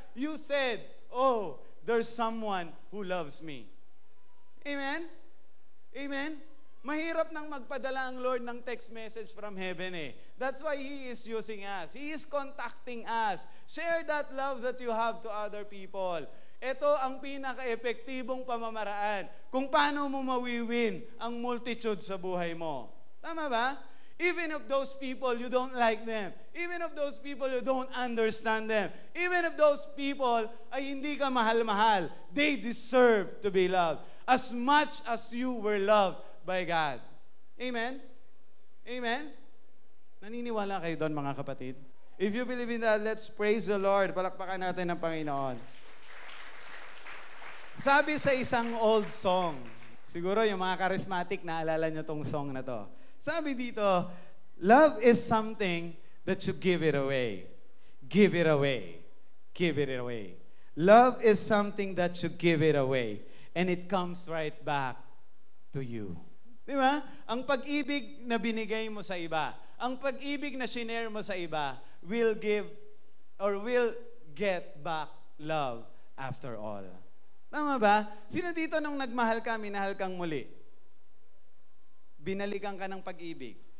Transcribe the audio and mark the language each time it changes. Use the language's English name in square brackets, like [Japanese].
[English] You said, oh, there's someone who loves me. Amen? Amen? [Filipino] Mahirap nang magpadala ang Lord ng [English] text message from heaven That's why He is using us. He is contacting us. Share that love that you have to other people. [Filipino] Ito ang pinaka-epektibong pamamaraan kung paano mo mawiwin ang multitude sa buhay mo. Tama ba? [English] Even if those people, you don't like them. Even if those people, you don't understand them. Even if those people [Filipino] ay hindi ka mahal-mahal, [English] they deserve to be loved as much as you were loved by God. Amen? Amen? [Filipino] Naniniwala kayo doon, mga kapatid? [English] If you believe in that, let's praise the Lord. [Filipino] Palakpakan natin ng Panginoon. Sabi sa isang old song, siguro yung mga charismatic, naalala nyo tong song na to. Sabi dito, [English] love is something that you give it away. Give it away. Give it away. Love is something that you give it away. And it comes right back to you. [Filipino] Di ba? Ang pag-ibig na binigay mo sa iba, ang pag-ibig na shinare mo sa iba, [English] will give or will get back love after all. [Filipino] Tama ba? Sino dito nung nagmahal ka, minahal kang muli? Binalikan ka ng pag-ibig.